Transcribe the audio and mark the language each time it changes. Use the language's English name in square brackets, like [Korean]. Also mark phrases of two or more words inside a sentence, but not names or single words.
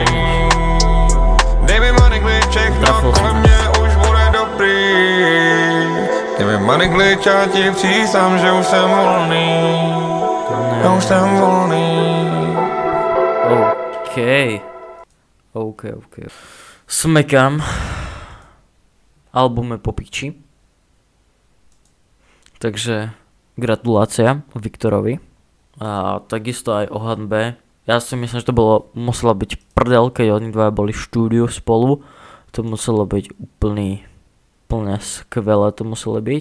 [Czech] Dej mi [English] money glitch, [Czech] všechno kolem mě už bude dobrý. Dej mi [English] money glitch, [Czech] a ti přísám, že už jsem volný. Já už jsem volný. OK. Smekám. Album je po piči. [Slovak] Takže gratulácia Viktorovi. A takisto aj o hanbe. Ja si myslím, že to musela byť prdel, keď oni dva boli v štúdiu spolu. To muselo byť úplne skvelé to muselo byť.